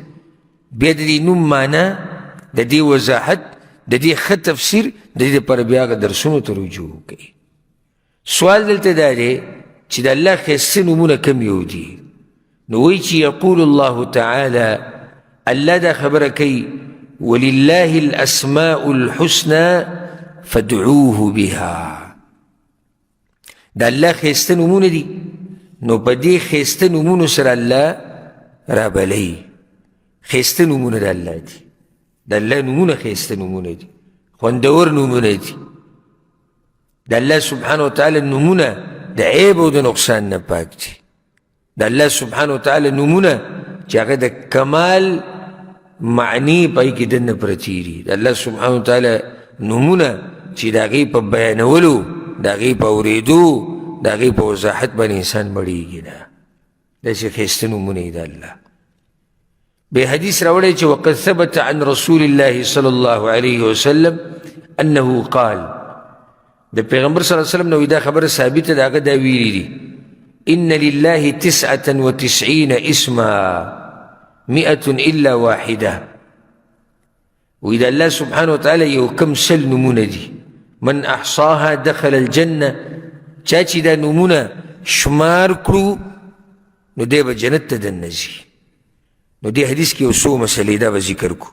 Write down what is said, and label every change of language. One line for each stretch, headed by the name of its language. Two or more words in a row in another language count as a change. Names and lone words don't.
Pashto: بیا د دې نوم معنی، د دې وضاحت، د دې ښه تفسیر، د دې لپاره بیا هغه درسونو ته رجوع وکړئ. سوال دلته دا دی چې د الله ښایسته نومونه کم یو دي؟ نو وایي چې
Arabic: یقول الله تعالی،
Pashto: الله دا خبره کوي
Arabic: ولله الاسماء الحسنى فادعوه بها.
Pashto: د الله ښایسته نومونه دي، نو په دې ښایسته نومونو سره الله رابلئ. ښایسته نومونه د الله دي، د الله نومونه ښایسته نومونه دي، خوندور نومونه دي. د
Arabic: الله سبحانه وتعالی
Pashto: نومونه د عیب او د نقصان نه پاک دي. د
Arabic: الله سبحانه وتعالی
Pashto: نومونه چې هغه د کمال معنی پای کې دننه پرتې دي. د
Arabic: الله سبحانه وتعالی
Pashto: نومونه چې د هغې په بیانولو، د هغې په اورېدو، د هغې په وضاحت باندې انسان مړېږي. نه داسې ښایسته نومونه یې د الله. بے حدیث راوړی چې
Arabic: وقد ثبت عن رسول الله صلی الله علیه وسلم انه قال،
Pashto: د پیغمبر
Arabic: صلی الله علیه وسلم
Pashto: نو دا خبره ثابته ده، هغه دا ویلي دي
Arabic: ان لله 99 اسما 100 الا واحده.
Pashto: وی د
Arabic: الله سبحانه وتعالی
Pashto: یو کم سل نومونه دي،
Arabic: من احصاها دخل الجنه،
Pashto: چا چې دا نومونه شمار کړو نو دی به جنت ته دننه ځي. نو دې حدیث کې یو څو مسلې دا به ذکر کو.